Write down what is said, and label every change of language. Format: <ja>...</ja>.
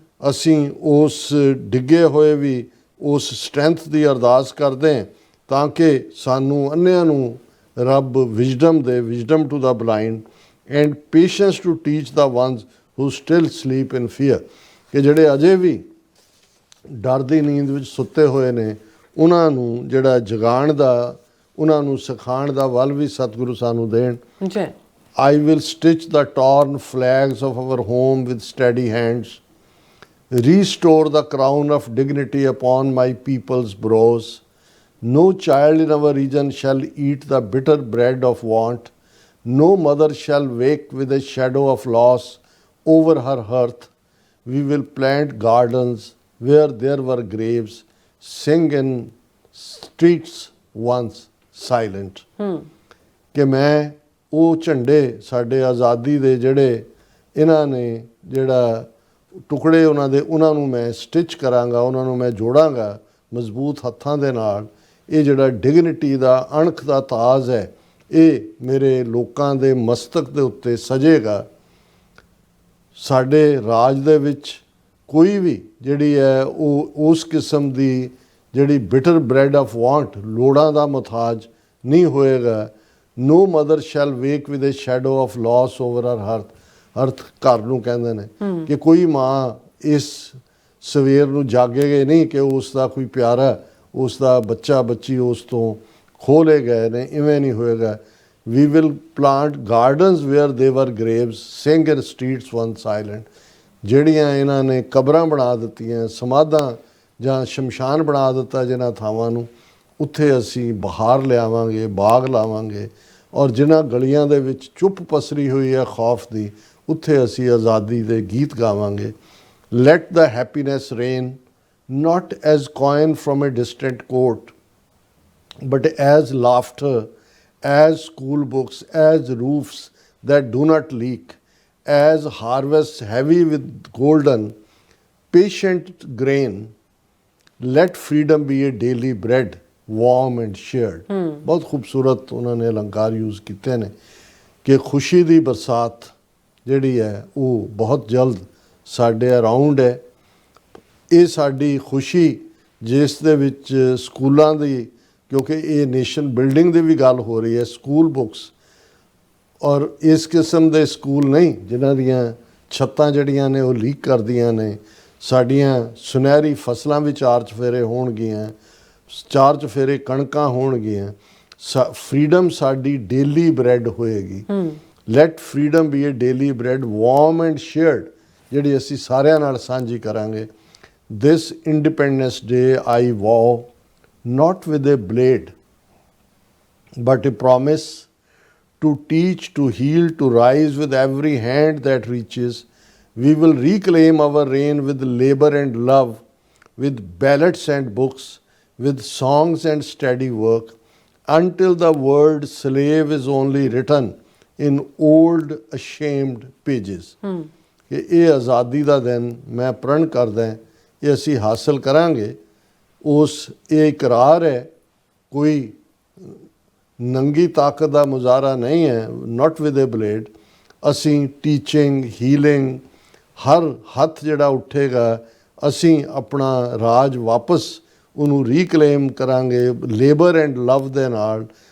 <pa>ਅਸੀਂ ਉਸ ਡਿੱਗੇ ਹੋਏ ਵੀ ਉਸ ਸਟਰੈਂਥ ਦੀ ਅਰਦਾਸ ਕਰਦੇ ਹਾਂ ਤਾਂ ਕਿ ਸਾਨੂੰ ਅੰਨ੍ਹਿਆਂ ਨੂੰ ਰੱਬ ਵਿਜ਼ਡਮ ਦੇ,</pa> <en>wisdom to the blind, and patience to teach the ones who still sleep in fear,</en> <pa>ਕਿ ਜਿਹੜੇ ਅਜੇ ਵੀ ਡਰ ਦੀ ਨੀਂਦ ਵਿੱਚ ਸੁੱਤੇ ਹੋਏ ਨੇ, ਉਹਨਾਂ ਨੂੰ ਜਿਹੜਾ ਜਗਾਉਣ ਦਾ, ਉਹਨਾਂ ਨੂੰ ਸਿਖਾਉਣ ਦਾ ਵੱਲ ਵੀ ਸਤਿਗੁਰੂ ਸਾਨੂੰ ਦੇਣ।</pa> <en>I will stitch the torn flags of our home with steady hands, restore the crown of dignity upon my people's brows. No child in our region shall eat the bitter bread of want. No mother shall wake with a shadow of loss over her hearth. We will plant gardens where there were graves, sing in streets once silent.</en> <pa>ਕਿ ਮੈਂ ਉਹ ਝੰਡੇ ਸਾਡੇ ਆਜ਼ਾਦੀ ਦੇ ਜਿਹੜੇ ਇਹਨਾਂ ਨੇ ਜਿਹੜਾ ਟੁਕੜੇ ਉਹਨਾਂ ਨੂੰ ਮੈਂ ਸਟਿਚ ਕਰਾਂਗਾ, ਉਹਨਾਂ ਨੂੰ ਮੈਂ ਜੋੜਾਂਗਾ ਮਜ਼ਬੂਤ ਹੱਥਾਂ ਦੇ ਨਾਲ। ਇਹ ਜਿਹੜਾ ਡਿਗਨਿਟੀ ਦਾ ਅਣਖ ਦਾ ਤਾਜ ਹੈ, ਇਹ ਮੇਰੇ ਲੋਕਾਂ ਦੇ ਮਸਤਕ ਦੇ ਉੱਤੇ ਸਜੇਗਾ। ਸਾਡੇ ਰਾਜ ਦੇ ਵਿੱਚ ਕੋਈ ਵੀ ਜਿਹੜੀ ਹੈ ਉਹ ਉਸ ਕਿਸਮ ਦੀ ਜਿਹੜੀ</pa> <en>bitter bread of want,</en> <pa>ਲੋੜਾਂ ਦਾ ਮੁਹਤਾਜ ਨਹੀਂ ਹੋਏਗਾ।</pa> <en>No mother shall wake with a shadow of loss over her hearth.</en> <pa>ਅਰਥ ਘਰ ਨੂੰ ਕਹਿੰਦੇ ਨੇ ਕਿ ਕੋਈ ਮਾਂ ਇਸ ਸਵੇਰ ਨੂੰ ਜਾਗੇਗੀ ਨਹੀਂ ਕਿ ਉਸ ਦਾ ਕੋਈ ਪਿਆਰਾ, ਉਸ ਦਾ ਬੱਚਾ ਬੱਚੀ ਉਸ ਤੋਂ ਖੋਹ ਲਏ ਗਏ ਨੇ, ਇਵੇਂ ਨਹੀਂ ਹੋਏਗਾ।</pa> <en>We will plant gardens where they were graves, sing in streets once silent.</en> <pa>ਜਿਹੜੀਆਂ ਇਹਨਾਂ ਨੇ ਕਬਰਾਂ ਬਣਾ ਦਿੱਤੀਆਂ, ਸਮਾਧਾਂ ਜਾਂ ਸ਼ਮਸ਼ਾਨ ਬਣਾ ਦਿੱਤਾ ਜਿਨ੍ਹਾਂ ਥਾਵਾਂ ਨੂੰ, ਉੱਥੇ ਅਸੀਂ ਬਹਾਰ ਲਿਆਵਾਂਗੇ, ਬਾਗ ਲਾਵਾਂਗੇ। ਔਰ ਜਿਨ੍ਹਾਂ ਗਲੀਆਂ ਦੇ ਵਿੱਚ ਚੁੱਪ ਪਸਰੀ ਹੋਈ ਹੈ ਖੌਫ ਦੀ, ਉੱਥੇ ਅਸੀਂ ਆਜ਼ਾਦੀ ਦੇ ਗੀਤ ਗਾਵਾਂਗੇ।</pa> <en>Let the happiness rain not as coin from a distant court, but as laughter, as school books, as roofs that do not leak, as harvests heavy with golden, patient grain. Let freedom be a daily bread, warm and shared.</en> <pa>ਬਹੁਤ ਖੂਬਸੂਰਤ ਉਹਨਾਂ ਨੇ ਅਲੰਕਾਰ use ਕੀਤੇ ਨੇ ਕਿ ਖੁਸ਼ੀ ਦੀ ਬਰਸਾਤ ਜਿਹੜੀ ਹੈ ਉਹ ਬਹੁਤ ਜਲਦ ਸਾਡੇ ਅਰਾਊਂਡ ਹੈ। ਇਹ ਸਾਡੀ ਖੁਸ਼ੀ ਜਿਸ ਦੇ ਵਿੱਚ ਸਕੂਲਾਂ ਦੀ, ਕਿਉਂਕਿ ਇਹ ਨੇਸ਼ਨ ਬਿਲਡਿੰਗ ਦੀ ਵੀ ਗੱਲ ਹੋ ਰਹੀ ਹੈ, ਸਕੂਲ ਬੁੱਕਸ, ਔਰ ਇਸ ਕਿਸਮ ਦੇ ਸਕੂਲ ਨਹੀਂ ਜਿਨ੍ਹਾਂ ਦੀਆਂ ਛੱਤਾਂ ਜਿਹੜੀਆਂ ਨੇ ਉਹ ਲੀਕ ਕਰਦੀਆਂ ਨੇ। ਸਾਡੀਆਂ ਸੁਨਹਿਰੀ ਫਸਲਾਂ ਵੀ 4 ਚੁਫੇਰੇ ਹੋਣਗੀਆਂ, 4 ਚੁਫੇਰੇ ਕਣਕਾਂ ਹੋਣਗੀਆਂ। ਫਰੀडम ਸਾਡੀ ਡੇਲੀ ਬ੍ਰੈਡ ਹੋਏਗੀ।</pa> <en>let freedom be a daily bread, warm and shared,</en> <pa>ਜਿਹੜੀ ਅਸੀਂ ਸਾਰਿਆਂ ਨਾਲ ਸਾਂਝੀ ਕਰਾਂਗੇ।</pa> <en>This independence day I vow not with a blade, but a promise to teach, to heal, to rise with every hand that reaches. We will reclaim our reign with labor and love, with ballots and books, with songs and steady work, until the word slave is only written in old ashamed pages.</en> <pa>ਕਿ ਇਹ ਆਜ਼ਾਦੀ ਦਾ ਦਿਨ ਮੈਂ ਪ੍ਰਣ ਕਰਦਾ, ਇਹ ਅਸੀਂ ਹਾਸਲ ਕਰਾਂਗੇ। ਉਸ ਇਹ ਇਕਰਾਰ ਹੈ, ਕੋਈ ਨੰਗੀ ਤਾਕਤ ਦਾ ਮੁਜ਼ਾਹਰਾ ਨਹੀਂ ਹੈ।</pa> <en>not with a blade,</en> <pa>ਅਸੀਂ ਟੀਚਿੰਗ, ਹੀਲਿੰਗ, ਹਰ ਹੱਥ ਜਿਹੜਾ ਉੱਠੇਗਾ ਅਸੀਂ ਆਪਣਾ ਰਾਜ ਵਾਪਸ ਉਹਨੂੰ ਰੀਕਲੇਮ ਕਰਾਂਗੇ ਲੇਬਰ ਐਂਡ ਲਵ ਦੇ ਨਾਲ।</pa>